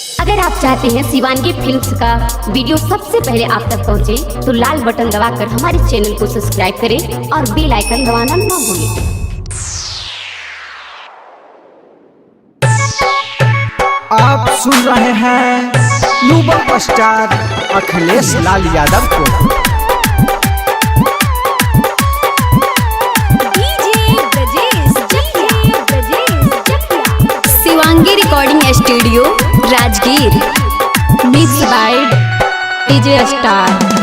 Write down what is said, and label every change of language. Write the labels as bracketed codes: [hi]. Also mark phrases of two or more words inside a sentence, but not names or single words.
[hi] अगर आप चाहते हैं शिवांगी फिल्म्स का वीडियो सबसे पहले आप तक पहुंचे, तो लाल बटन दबाकर हमारे चैनल को सब्सक्राइब करें और [en] bell icon [hi] दबाना न भूलें। आप सुन रहे हैं युवा स्टार अखिलेश लाल यादव को। शिवांगी रिकॉर्डिंग स्टूडियो राजगीर, [en] mix by DJ Star.